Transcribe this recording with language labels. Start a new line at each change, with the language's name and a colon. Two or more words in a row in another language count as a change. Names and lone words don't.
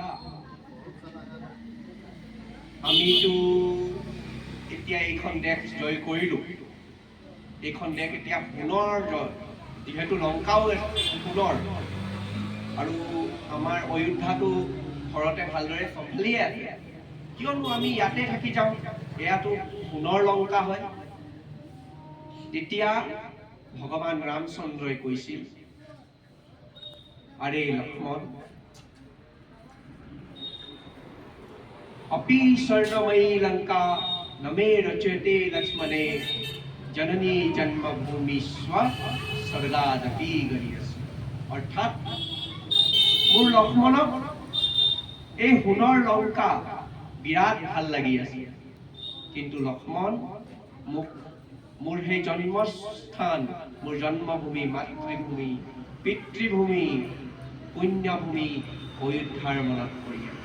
Assamese: আমিতো এতিয়া এইখন দেশ জয় কৰিলো, এইখন দেশ এতিয়া পুনৰ জয়, যিহেতু লংকাও পুনৰ, আৰু আমাৰ অযোধ্যাটো ঘৰতে ভালদৰে চম্ভালিয়ে আছে, কিয়নো আমি ইয়াতে থাকি যাওঁ, এয়াতো সোণৰ লংকা হয়। তেতিয়া ভগৱান ৰামচন্দ্ৰই কৈছিল, আৰে লক্ষ্মণ,
Sanskrit: अपि स्वर्णमयी लंका नमे रचयते लक्ष्मणे जननी जन्मभूमि स्व स्वर्गादपि गरीयसी।
Assamese: अर्थात মোৰ লক্ষ্মণক এই সোণৰ লংকা বিৰাট ভাল লাগি আছে, কিন্তু লক্ষ্মণ মোৰ সেই জন্মস্থান, মোৰ জন্মভূমি, মাতৃভূমি, পিতৃভূমি, পুণ্যভূমি অযোধ্যাৰ মনত পৰি আছে।